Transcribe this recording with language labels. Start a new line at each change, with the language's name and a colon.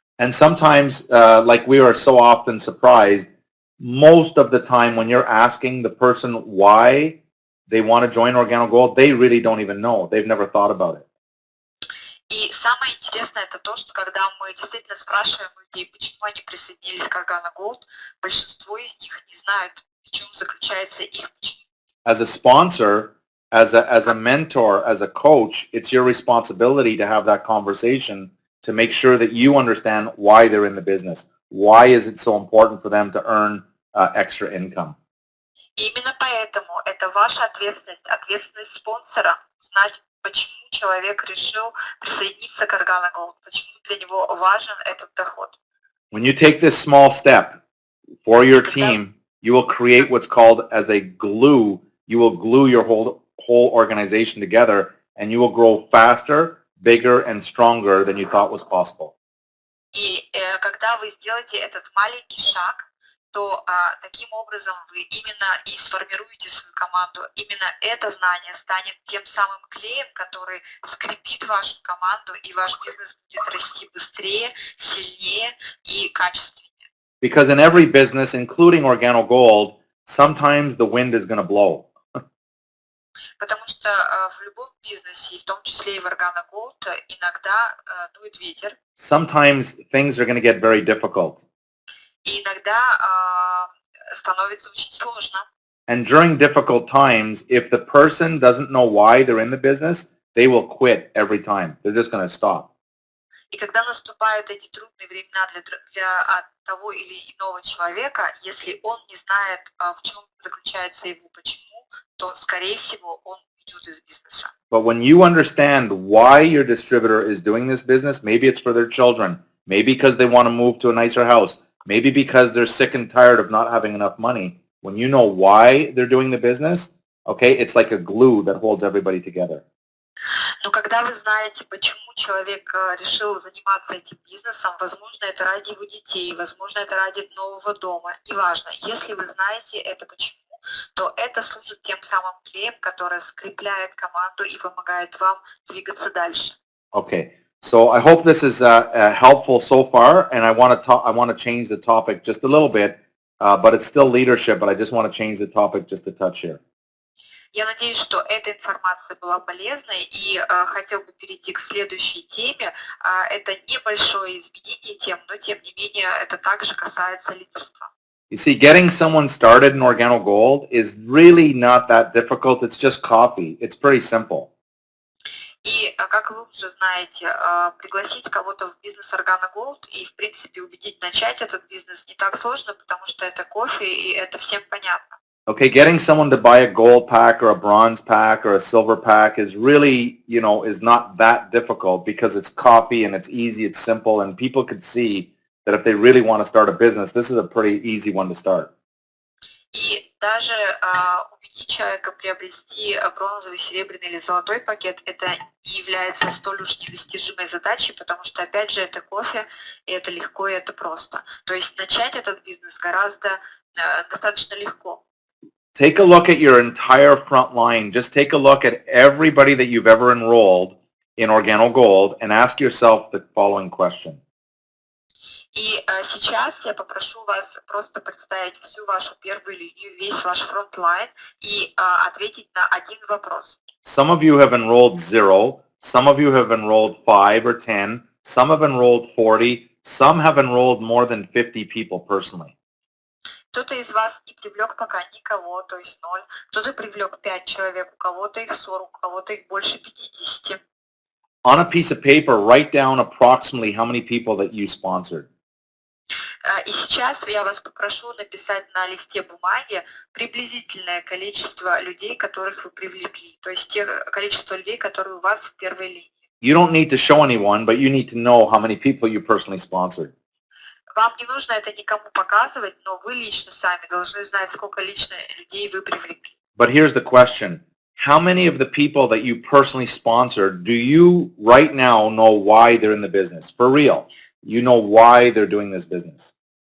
English: And sometimes, like we are so often surprised, most of the time when you're asking the person why they want to join Organo Gold, they really don't even know. They've never thought about it.
Russian: И самое интересное это то, что когда мы действительно спрашиваем людей, почему они присоединились к Organo Gold, большинство из них не знают, в чем заключается их почему.
English: As a sponsor, as a mentor, as a coach, it's your responsibility to have that conversation to make sure that you understand why they're in the business. Why is it so important for them to earn extra income?
Russian: И именно поэтому это ваша ответственность, ответственность спонсора, узнать, почему человек решил присоединиться к Organo Gold, почему для него важен этот доход.
English: When you take this small step for your team, you will create what's called as a glue. You will glue your whole organization together, and you will grow faster, bigger, and stronger than you thought was possible.
Russian: И когда вы сделаете этот маленький шаг, то таким образом вы именно и сформируете свою команду. Именно это знание станет тем самым клеем, который скрепит вашу команду, и ваш бизнес будет расти быстрее, сильнее и качественнее.
English: Because in every business, including Organo Gold, sometimes the wind is going to blow.
Russian: Потому что в любом бизнесе, в том числе и в Organo Gold, иногда дует ветер.
English: Sometimes things are going to get very difficult.
Russian: И иногда становится очень сложно.
English: And during difficult times, if the person doesn't know why they're in the business, they will quit every time. They're just going to stop.
Russian: И когда наступают эти трудные времена для того или иного человека, если он не знает, в чем заключается его почему, то, скорее всего, он уйдет из бизнеса.
English: But when you understand why your distributor is doing this business, maybe it's for their children, maybe because they want to move to a nicer house, maybe because they're sick and tired of not having enough money. When you know why they're doing the business, okay, it's like a glue that holds everybody together.
Russian: Но когда вы знаете, почему человек решил заниматься этим бизнесом, возможно, это ради его детей, возможно, это ради нового дома, неважно. Если вы знаете это почему, то это служит тем самым клеем, который скрепляет команду и помогает вам двигаться дальше.
English: Okay. So I hope this is helpful so far, and I want to change the topic just a little bit, but it's still leadership, but I just want to change the topic just a touch here.
Russian: Я надеюсь, что эта информация была полезной, и хотел бы перейти к следующей теме. Это небольшое изменение тем, но тем не менее это также касается лидерства.
English: You see, getting someone started in Organo Gold is really not that difficult. It's just coffee. It's pretty simple.
Russian: И, как вы уже знаете, пригласить кого-то в бизнес Organo Gold и, в принципе, убедить начать этот бизнес не так сложно, потому что это кофе, и это всем понятно.
English: Okay, getting someone to buy a gold pack or a bronze pack or a silver pack is really, is not that difficult because it's coffee and it's easy, it's simple, and people could see that if they really want to start a business, this is a pretty easy one to start.
Russian: И даже убедить человека приобрести бронзовый, серебряный или золотой пакет, это не является столь уж недостижимой задачей, потому что, опять же, это кофе, и это легко, и это просто. То есть начать этот бизнес гораздо достаточно легко.
English: Take a look at your entire front line. Just take a look at everybody that you've ever enrolled in Organo Gold and ask yourself the following question.
Russian: И сейчас я попрошу вас просто представить всю вашу первую линию, весь ваш фронтлайн и ответить на один вопрос.
English: Some of you have enrolled 0, some of you have enrolled 5 or 10, some have enrolled 40, some have enrolled more than 50 people personally.
Russian: Кто-то из вас не привлек пока никого, то есть 0, кто-то привлек 5 человек, у кого-то их 40, у кого-то их больше 50.
English: On a piece of paper, write down approximately how many people that you sponsored.
Russian: И сейчас я вас попрошу написать на листе бумаги приблизительное количество людей, которых вы привлекли, то есть количество людей, которые у вас в первой линии.
English: You don't need to show anyone, but you need to know how many people you personally sponsored.
Russian: Вам не нужно это никому показывать, но вы лично сами должны знать, сколько лично людей вы привлекли.
English: But here's the question. How many of the people that you personally sponsored do you right now know why they're in the business? For real. You know why they're doing this business.